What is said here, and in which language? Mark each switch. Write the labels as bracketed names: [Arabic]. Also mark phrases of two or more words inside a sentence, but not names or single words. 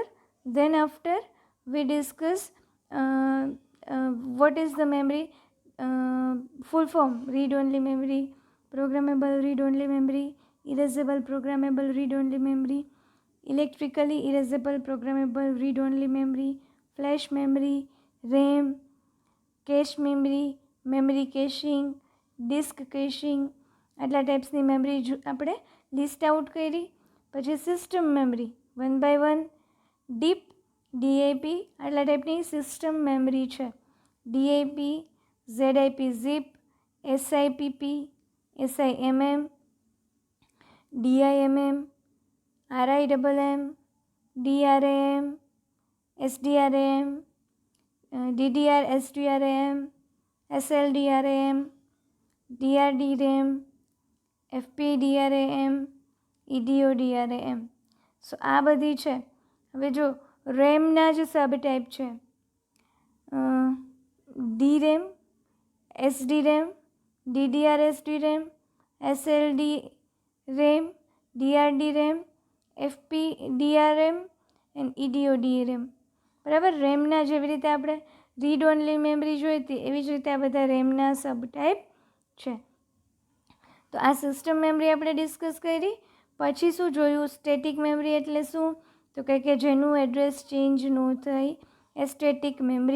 [English] then after we discuss what is the memory, full form, read only memory, programmable read only memory, erasable programmable read only memory, electrically erasable programmable read only memory, flash memory, RAM, cache memory, memory caching, disk caching, [Gujarati] આટલા ટાઈપ્સની મેમરી આપણે લિસ્ટ આઉટ કરી. પછી [English] system memory [Gujarati] 1 by 1, ડીપ, DIP, આટલા ટાઈપની [English] system memory [Gujarati] છે. [English] DIP, ZIP zip, SIPP, SIMM, DIMM, RIMM, DRAM, SDRAM, DDR SDRAM, SLDRAM, DRDRAM, FPDRAM, EDODRAM. [Gujarati] સો આ બધી છે. હવે જો રેમના જ [English] sub type [Gujarati] છે, [English] DRAM, SDRAM, DDR SDRAM, SLD RAM, DRD RAM, FPDR RAM એન્ડ EDOD RAM. [Gujarati] બરાબર. રેમના જેવી રીતે આપણે [English] read only memory [Gujarati] જોઈ હતી એવી જ રીતે આ બધા રેમના [English] sub type [Gujarati] છે. તો આ [English] system memory [Gujarati] આપણે ડિસ્કસ કરી. પછી શું જોયું? [English] static memory [Gujarati] એટલે શું? તો કે જેનું એડ્રેસ ચેન્જ ન થાય એ [English] static memory.